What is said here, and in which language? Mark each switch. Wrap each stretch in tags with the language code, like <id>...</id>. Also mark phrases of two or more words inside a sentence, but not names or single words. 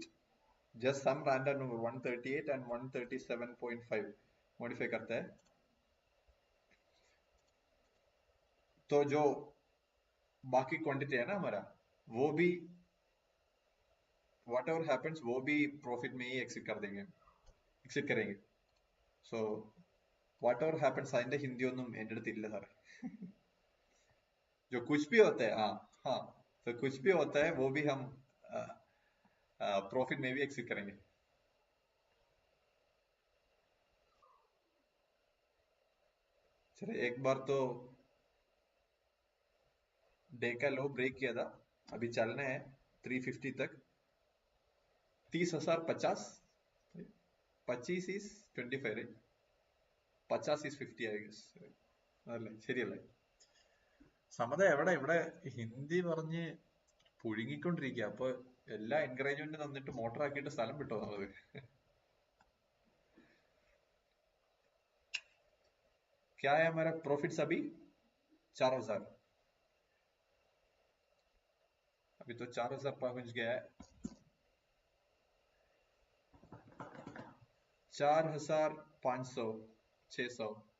<en>just some random number</en> <hi>138 एंड 137.5 मॉडिफाई करता है. तो जो बाकी क्वांटिटी है ना हमारा, वो भी</hi> <en>whatever happens</en> <hi>वो भी प्रॉफिट में ही एक्सिट करेंगे.</hi> <en>so whatever happens</en> <ml>അതിന്റെ ഹിന്ദി ഒന്നും എൻ്റെ അടുത്തില്ല സാറേ.</ml> <hi>जो कुछ भी होता है, हाँ, तो कुछ भी होता है वो भी हम प्रॉफिट में भी एक्सिट करेंगे. चलो एक बार तो डे का लो ब्रेक किया था, अभी चलना है 350 तक।</hi> <en>30,050, 25 is 25, right? 50 is 50, I guess.</en> <ml>അതല്ലേ ശരിയല്ലേ? സമത എവിടെ ഇവിടെ ഹിന്ദി പറഞ്ഞ് പുഴുങ്ങിക്കൊണ്ടിരിക്കുക. അപ്പൊ എല്ലാ എൻകറേജ്മെന്റ് തന്നിട്ട് മോട്ടർ ആക്കിയിട്ട് സ്ഥലം വിട്ടോ നമ്മള്.</ml> <hi>क्या है हमारा प्रॉफिट्स अभी? 4,000। अभी तो 4,000 पहुंच गया है। 4,500, 600।</hi>